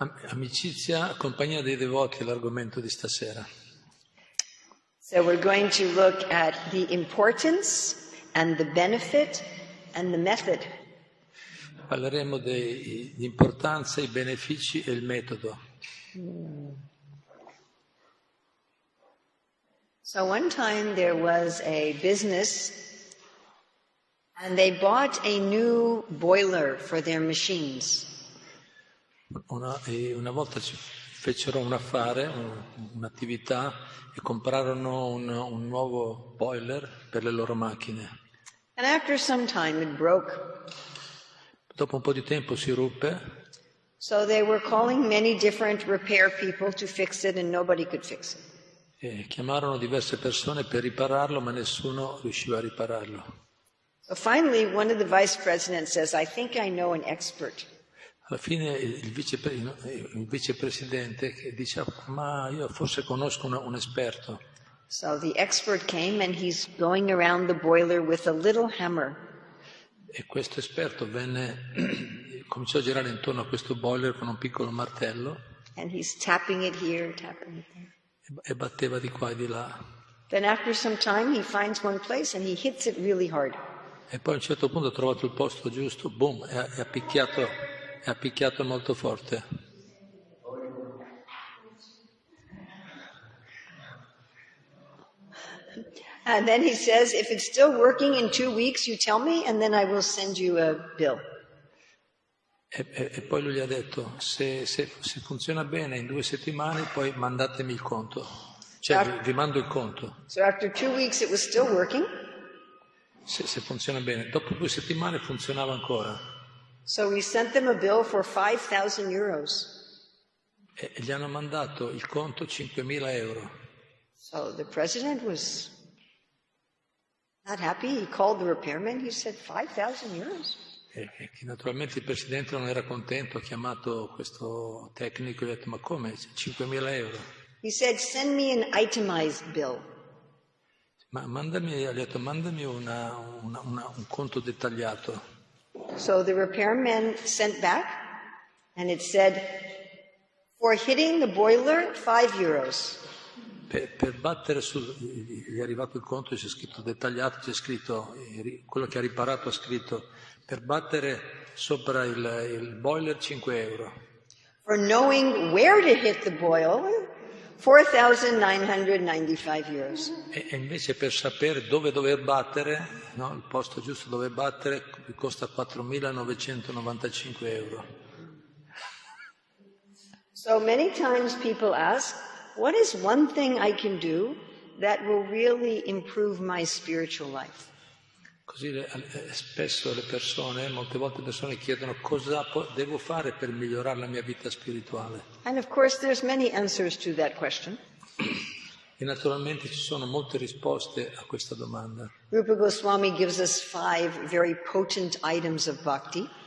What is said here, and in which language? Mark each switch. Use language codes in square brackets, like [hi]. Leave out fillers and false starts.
[it] Amicizia, compagnia dei devoti è l'argomento di stasera. [en] So we're going to look at the importance and the benefit and the method. [it] Parleremo di importanza, i benefici e il metodo. [en] So one time there was a business and they bought a new boiler for their machines. [it] Una volta ci fecero un affare, un'attività, e comprarono un nuovo boiler per le loro macchine. [en] And after some time it broke. [it] Dopo un po' di tempo si ruppe. [en] So they were calling many different repair people to fix it and nobody could fix it. [it] E chiamarono diverse persone per ripararlo, ma nessuno riusciva a ripararlo. [en] So finally one of the vice presidents says, I think I know an expert. [it] Alla fine il vicepresidente dice, ma io forse conosco un esperto. [en] So the expert came and he's going around the boiler with a little hammer. [it] E questo esperto cominciò a girare intorno a questo boiler con un piccolo martello. [en] And he's tapping it here, tapping it there. [it] E batteva di qua e di là. [en] Then after some time he finds one place and he hits it really hard. [it] E poi a un certo punto ha trovato il posto giusto, boom, e ha picchiato molto forte. [en] And then he says, if it's still working in 2 weeks, you tell me and then I will send you a bill. [it] E poi lui gli ha detto, se funziona bene in 2 settimane, poi mandatemi il conto. Cioè vi mando il conto. [en] So after 2 weeks it was still working. [it] Se funziona bene. Dopo 2 settimane funzionava ancora. [en] So we sent them a bill for 5,000 euros. [it] E gli hanno mandato il conto 5.000 euro. [en] So the president was not happy. He called the repairman. He said, 5,000 euros? [it] E naturalmente il presidente non era contento, ha chiamato questo tecnico e gli ha detto, ma come? 5.000 euro? [en] He said, send me an itemized bill. [it] Ma mandami un conto dettagliato. [en] So the repairman sent back and it said, for hitting the boiler, 5 euros. [it] Per battere gli è arrivato il conto e c'è scritto dettagliato, c'è scritto, quello che ha riparato ha scritto, per battere sopra il boiler 5 euro. [en] For knowing where to hit the boiler, 4,995 euros. [it] E invece per sapere dove dover battere, no, il posto giusto dove battere, costa 4.995 euro. [en] So many times people ask, what is one thing I can do that will really improve my spiritual life? [it] Così spesso molte volte le persone chiedono cosa devo fare per migliorare la mia vita spirituale. [en] And of course there's many answers to that question. [it] E naturalmente ci sono molte risposte a questa domanda. [en] Rupa Goswami gives us 5 very potent items of bhakti.